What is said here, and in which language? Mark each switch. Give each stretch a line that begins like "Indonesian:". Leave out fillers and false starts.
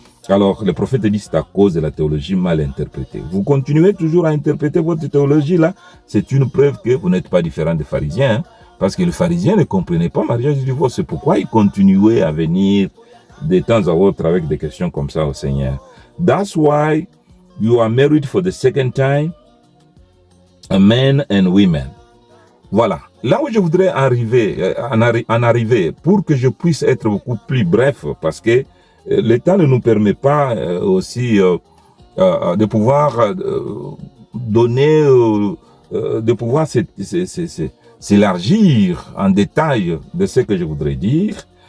French: Alors, le prophète dit c'est à cause de la théologie mal interprétée. Vous continuez toujours à interpréter votre théologie là, c'est une preuve que vous n'êtes pas différent des pharisiens, hein, parce que les pharisiens ne comprenaient pas mariage du divorce. C'est pourquoi ils continuaient à venir de temps à autre avec des questions comme ça au Seigneur.
English: That's why you are married for the second time, men and women.
French: Voilà. Là où je voudrais en arriver, pour que je puisse être beaucoup plus bref, parce que le temps ne nous permet pas aussi de pouvoir donner, de pouvoir s'élargir en détail de ce que je voudrais dire.